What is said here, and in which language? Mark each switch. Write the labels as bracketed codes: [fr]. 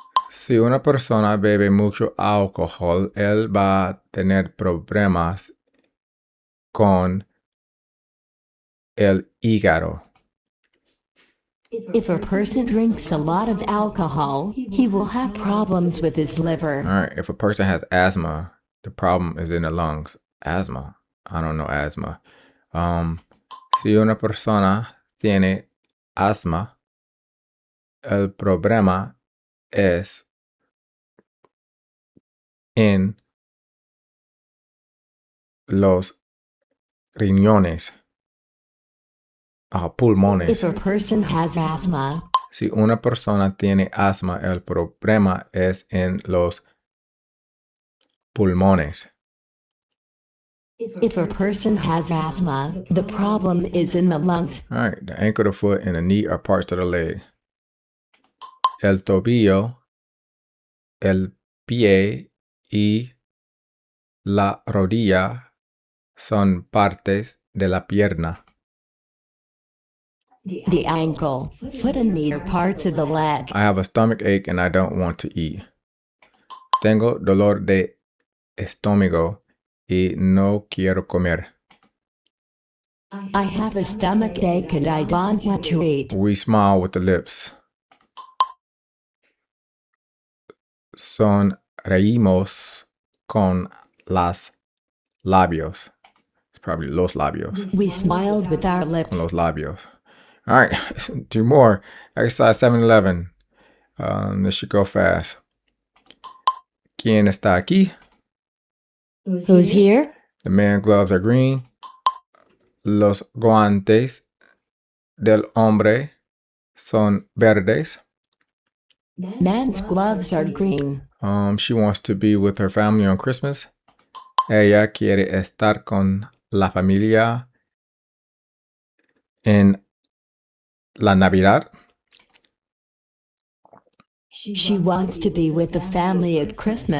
[es] Si una persona bebe mucho alcohol, él va a tener problemas con el hígado. [en] If a person drinks a lot of alcohol, he will have problems with his liver. All right, if a person has asthma, the problem is in the lungs. Asthma. I don't know asthma. [es] Si una persona tiene asthma, el problema es en los riñones. Pulmones. [en] If a person has asthma, [es] si una persona tiene asma, el problema es en los pulmones. [en] If a person has asthma, the problem is in the lungs. All right, the ankle, the foot, and the knee are parts of the leg. [es] El tobillo, el pie y la rodilla son partes de la pierna. [en] The ankle, foot, and knee are parts of the leg. I have a stomach ache and I don't want to eat. [es] Tengo dolor de estómago y no quiero comer. [en] I have a stomach ache and I don't want to eat. We smile with the lips. [es] Sonreímos con los labios. [en] It's probably [es] los labios. [en] We smiled with our lips. [es] Con los labios. [en] All right, 2 more. Exercise 7-11. This should go fast. [es] ¿Quién está aquí? [en] Who's here? The man's gloves are green. [es] Los guantes del hombre son verdes. [en] Man's gloves are green. She wants to be with her family on Christmas. [es] Ella quiere estar con la familia en la Navidad. [en] She wants to be with the family at Christmas.